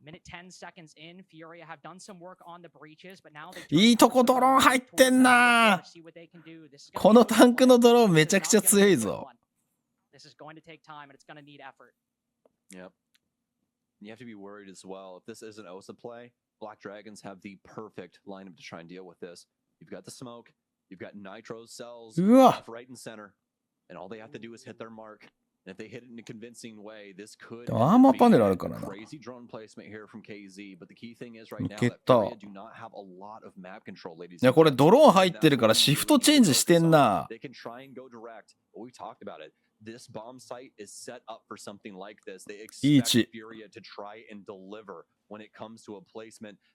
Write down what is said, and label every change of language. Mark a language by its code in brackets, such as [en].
[en] Minute 10 seconds in, FURIA have done some work on the breaches, but now they [ja] いいとこドローン入ってんな。このタンクのドローンめちゃくちゃ強いぞ。 [en] This is going to take time and it's going to need effort. Yep. You have to be worried as well. If this isn't OSA play, BlackDragons have the perfect lineup to try and deal with this. You've got the smoke, you've got nitro cells left, right, and center, and all they have to do is hit their mark. And if they hit it in a convincing way, this could be a crazy drone placement here from KZ. But the key thing is right now that FURIA do not have a lot of map control, ladies. [ja] いやこれドローン入ってるからシフトチェンジしてんな。 [en] They can try and go direct. We talked about it. This bomb site is set up for something like this. They expect FURIA to try and deliver when it comes to a placement.